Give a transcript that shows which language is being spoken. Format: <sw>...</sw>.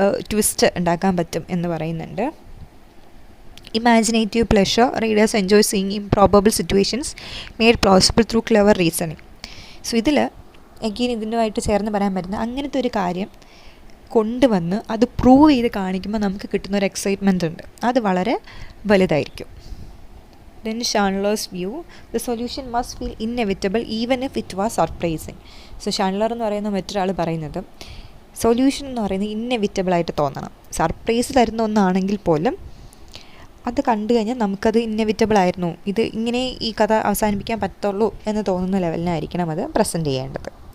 <ml>Twist ഉണ്ടാക്കാൻ പറ്റും എന്ന് പറയുന്നുണ്ട്.</ml> <en>Imaginative pleasure, readers enjoy seeing improbable situations made plausible through clever reasoning.</en> <ml>So ഇതിൽ എഗെയിൻ ഇതിനുമായിട്ട് ചേർന്ന് പറയാൻ പറ്റുന്ന അങ്ങനത്തെ ഒരു കാര്യം കൊണ്ടുവന്ന് അത് പ്രൂവ് ചെയ്ത് കാണിക്കുമ്പോൾ നമുക്ക് കിട്ടുന്ന ഒരു എക്സൈറ്റ്മെൻ്റ് ഉണ്ട്, അത് വളരെ വലുതായിരിക്കും.</ml> <en>Then Chandler's view, the solution must feel inevitable even if it was surprising.</en> <ml>So ഷാൻഡ്ലർ എന്ന് പറയുന്ന മറ്റൊരാൾ പറയുന്നത് സൊല്യൂഷൻ എന്ന് പറയുന്നത് ഇന്നെവിറ്റബിൾ ആയിട്ട് തോന്നണം. സർപ്രൈസ് തരുന്ന ഒന്നാണെങ്കിൽ പോലും അത് കണ്ടു കഴിഞ്ഞാൽ നമുക്കത് ഇന്നെവിറ്റബിൾ ആയിരുന്നു, ഇത് ഇങ്ങനെ ഈ കഥ അവസാനിപ്പിക്കാൻ പറ്റുള്ളൂ എന്ന് തോന്നുന്ന ലെവലിനായിരിക്കണം അത് പ്രസൻറ്റ് ചെയ്യേണ്ടത്.</ml>